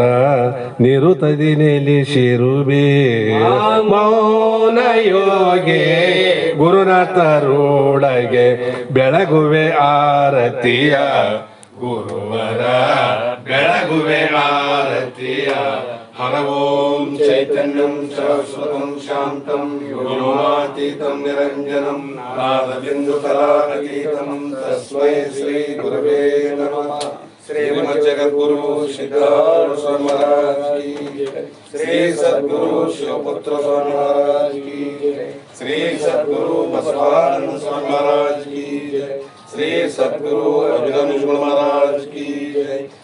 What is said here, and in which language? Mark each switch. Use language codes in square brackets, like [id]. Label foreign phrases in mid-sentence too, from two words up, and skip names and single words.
[kn] ನಿರುತದಿ ನೆಲೆಸಿರುವೆ ಮೌನ ಯೋಗಿ ಗುರುನಾಥರೊಡಗೆ ಬೆಳಗುವೆ ಆರತಿಯ ಗುರುವರ ಬೆಳಗುವೆ ಆರತಿಯ ಹರ [sa] ಓಂ ಚೈತನ್ಯಂ ಸರಸ್ವತಂ ಶಾಂತಂ ಯೋಮಾತೀತಂ ನಿರಂಜನಂ ನಾದಬಿಂದು ಕಲಾತೀತಂ ತಸ್ಮೈ ಶ್ರೀ ಗುರವೇ ನಮಃ ಶ್ರೀಮದ್ ಜಗದ್ಗುರು ಸಿದ್ಧಾರೂಢ ಸ್ವಾಮಿ ಮಹಾರಾಜ್ ಕಿ ಶ್ರೀ ಸದ್ಗುರು ಶಿವಪುತ್ರ ಸ್ವಾಮಿ ಮಹಾರಾಜ್ ಕಿ ಶ್ರೀ ಸದ್ಗುರು ಬಸವಾನಂದ ಸ್ವಾಮಿ ಮಹಾರಾಜ್ ಕಿ ಶ್ರೀ ಸದ್ಗುರು ಅಭಿನವ ಮಹಾರಾಜ್ ಕಿ